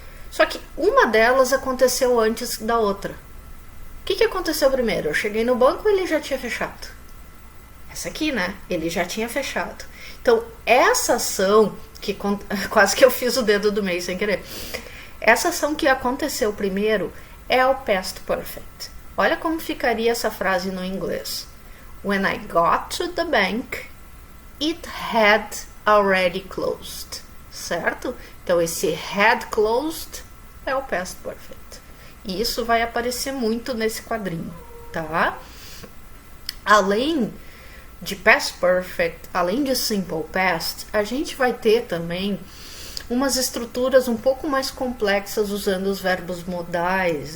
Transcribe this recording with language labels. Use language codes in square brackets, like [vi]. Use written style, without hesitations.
[pt] Só que uma delas aconteceu antes da outra. O que aconteceu primeiro? Eu cheguei no banco, ele já tinha fechado. Essa aqui, né? Ele já tinha fechado. Então, essa ação, que quase que eu fiz o dedo do meio sem querer. Essa ação que aconteceu primeiro é o past perfect. Olha como ficaria essa frase no inglês. [en] When I got to the bank, it had already closed. [pt] Certo? Então, esse had closed é o past perfect. E isso vai aparecer muito nesse quadrinho, tá? Além de past perfect, além de simple past, a gente vai ter também umas estruturas um pouco mais complexas usando os verbos modais.